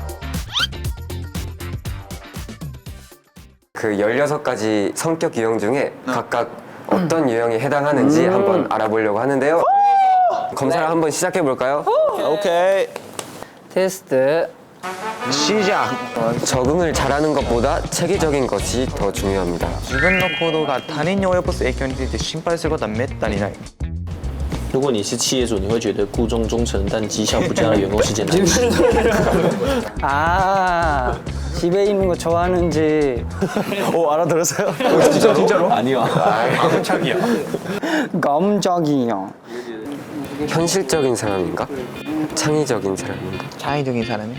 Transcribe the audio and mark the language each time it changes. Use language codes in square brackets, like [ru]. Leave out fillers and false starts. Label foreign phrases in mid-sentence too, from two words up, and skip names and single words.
[ko] 그 16가지 성격 유형 중에 각각 어떤 유형에 해당하는지 한번 알아보려고 하는데요. 검사를 한번 시작해 볼까요? 오케이. 테스트. 시작. 적응을 잘하는 것보다 체계적인 것이 더 중요합니다. [ja] 自分の行動が他人に及ぼす影響について心配することはめったにない。 [zh] 如果你是企业主，你会觉得雇佣忠诚但绩效不佳的员工是件难事。 [ko] 아, 집에 있는 거 좋아하는지. 오 알아들었어요? 진짜로? 아니요. 깜짝이야. 깜짝이야. 현실적인 사람인가? 창의적인 사람인가? 창의적인 사람이?